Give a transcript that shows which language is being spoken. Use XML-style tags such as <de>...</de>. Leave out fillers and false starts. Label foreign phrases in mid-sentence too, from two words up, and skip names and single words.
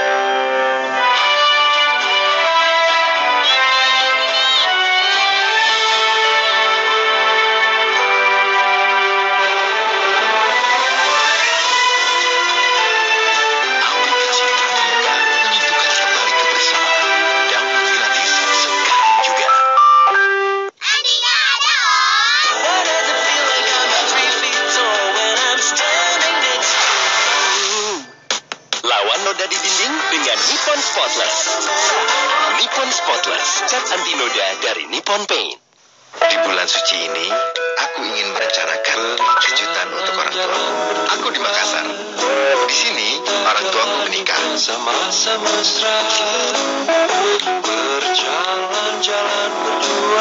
<id>Aplikasi Traveloka menyatukan kembali kebersamaan. Download gratis sekarang juga.</id> <en>Why does it feel like I'm 3 feet tall when I'm standing next to you?</en> <id>Lawan noda di dinding dengan Nippon Spotless. Nippon Spotless, cat anti noda dari Nippon Paint. Di bulan suci ini, aku ingin merencanakan kejutan untuk orang tuaku. Aku di Makassar. Di sini, orang tuaku menikah. Sama-sama mesra. Berjalan-jalan berdua.</id>